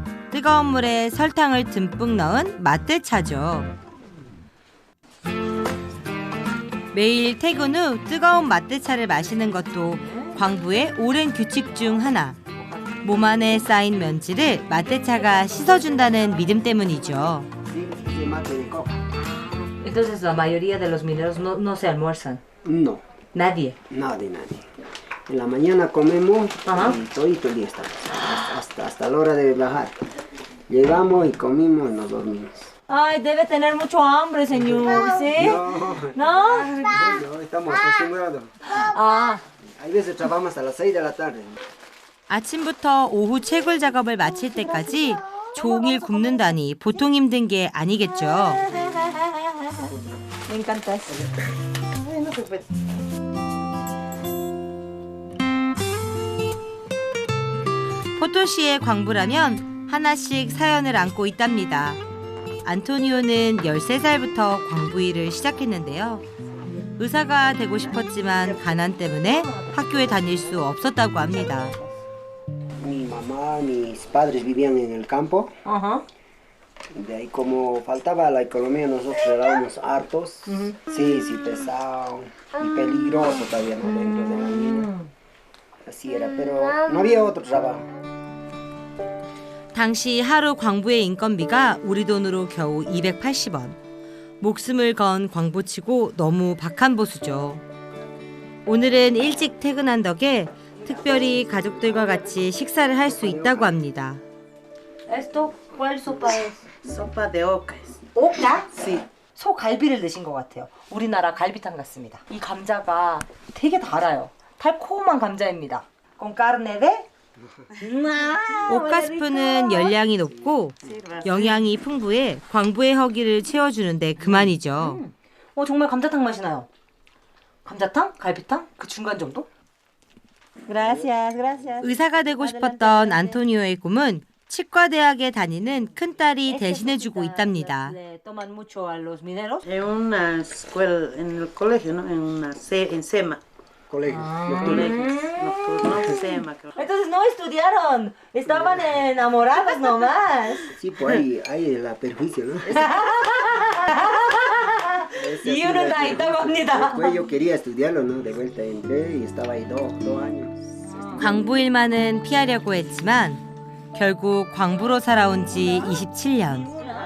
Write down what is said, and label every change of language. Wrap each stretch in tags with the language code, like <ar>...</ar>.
<ko>뜨거운 물에 설탕을 듬뿍 넣은 맛대차죠. 매일 퇴근 후 뜨거운 맛대차를 마시는 것도 광부의 오랜 규칙 중 하나. 몸 안에 쌓인 먼지를 맛대차가 씻어준다는 믿음 때문이죠.</ko> <es>Sí, de mate de coca. Entonces la mayoría de los mineros no se almuerzan. No, Nadie. nadie. En la mañana comemos Ajá. y todo el día estamos. Hasta la hora de bajar. Llegamos y comimos y nos dormimos. Ay, debe tener mucho hambre, señor. ¿Sí? No, ¿No? no, estamos acostumbrados. Ah. Hay veces trabajamos hasta las 6 de la tarde.</es> <ko>아침부터 오후 채굴 작업을 마칠 때까지 종일 굽는다니 보통 힘든 게 아니겠죠.</ko> <es>Me encanta eso.</es> <ko>포토시의 광부라면 하나씩 사연을 안고 있답니다. 안토니오는 13살부터 광부 일을 시작했는데요. 의사가 되고 싶었지만 가난 때문에 학교에 다닐 수 없었다고 합니다.</ko> <es>Mi mamá, mis padres vivían en el campo Ajá. De ahí como faltaba la economía, nosotros éramos hartos. Sí, pesado y peligroso todavía, ¿no? Dentro de la mina. Así era, pero no había otro trabajo.</es> <ko>당시 하루 광부의 인건비가 우리 돈으로 겨우 280원. 목숨을 건 광부치고 너무 박한 보수죠. 오늘은 일찍 퇴근한 덕에 특별히 가족들과 같이 식사를 할 수 있다고 합니다.</ko> <es>Esto, ¿cuál sopa es? Sopa de ocas.</es> <ko>오까?</ko> <es>Sí.</es> <ko>소갈비를 넣으신 것 같아요. 우리나라 갈비탕 같습니다. 이 감자가 되게 달아요. 달콤한 감자입니다.</ko> <es>Con carne de?</es> <ko>오카스프는 열량이 높고 영양이 풍부해 광부의 허기를 채워주는데 그만이죠. 정말 감자탕 맛이 나요. 감자탕? 갈비탕? 그 중간 정도?</ko> <es>Gracias, gracias.</es> <ko>의사가 되고 싶었던 안토니오의 꿈은 치과대학에 다니는 큰딸이 대신해주고 있답니다.</ko> <es>Toman mucho a los mineros. En una escuela, en el colegio, ¿no? En SEMA. Colegio, Nocturno, SEMA. Entonces no estudiaron, estaban enamorados nomás. Sí, pues hay el perjuicio, ¿no?</es> <ko>이유는 다 있다고 합니다.</ko> <es>Después yo quería estudiarlo, ¿no? De vuelta entré y estaba ahí dos años.</es> <ko>광부일만은 피하려고 했지만 결국 광부로 살아온 지 27년.</ko>